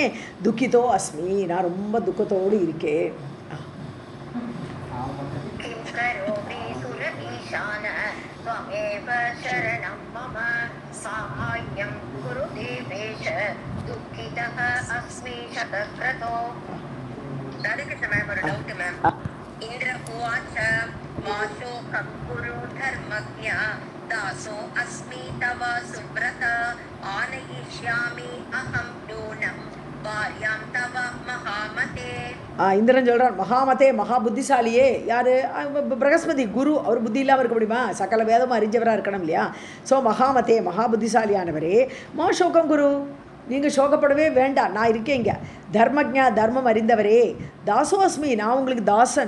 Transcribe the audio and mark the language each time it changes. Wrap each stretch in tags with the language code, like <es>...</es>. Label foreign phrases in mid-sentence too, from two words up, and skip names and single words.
<sa>दुःखितः अस्मि,</sa> <ta>நான் ரொம்ப துக்கத்தோடு இருக்கேன்.</ta> <sa>साहाय्यं कुरु देवेश दुःखितः अस्मि शतक्रतो.</sa> <en>doubt ma'am.</en> <sa>इंद्र उवाच मा शोकं कुरु धर्मज्ञ दासो अस्मि तव सुव्रत आनयिष्यामि अहं नूनं भार्यां तव महामते.</sa> <ta>இந்திரன் சொல்கிறான், மகாமதே, மகா புத்திசாலியே. யார்? பிரகஸ்பதி குரு. அவர் புத்தி இல்லாமல் இருக்க முடியுமா? சகல வேதமும் அறிஞ்சவராக இருக்கணும் இல்லையா? ஸோ மகாமதே, மகா புத்திசாலியானவரே.</ta> <sa>मा शोकं कुरु,</sa> <ta>நீங்கள் சோகப்படவே வேண்டாம், நான் இருக்கேன் இங்கே. தர்மஜா, தர்மம் அறிந்தவரே. தாசோஸ்மி, நான் உங்களுக்கு தாசன்.</ta>